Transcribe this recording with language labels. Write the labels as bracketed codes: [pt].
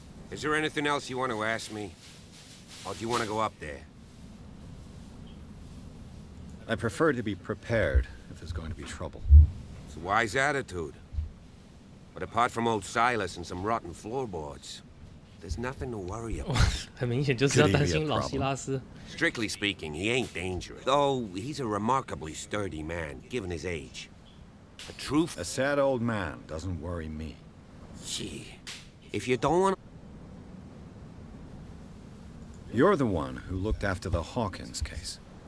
[en] Is there anything else you want to ask me? Or do you want to go up there? I prefer to be prepared if there's going to be trouble. It's a wise attitude. But apart from old Silas and some rotten floorboards, there's nothing to worry about. [zh] 很明显就是要担心老希拉斯。 [en] Strictly speaking, he ain't dangerous. Though he's a remarkably sturdy man, given his age. A sad old man doesn't worry me. Gee, if you don't want... You're the one who looked after the Hawkins case.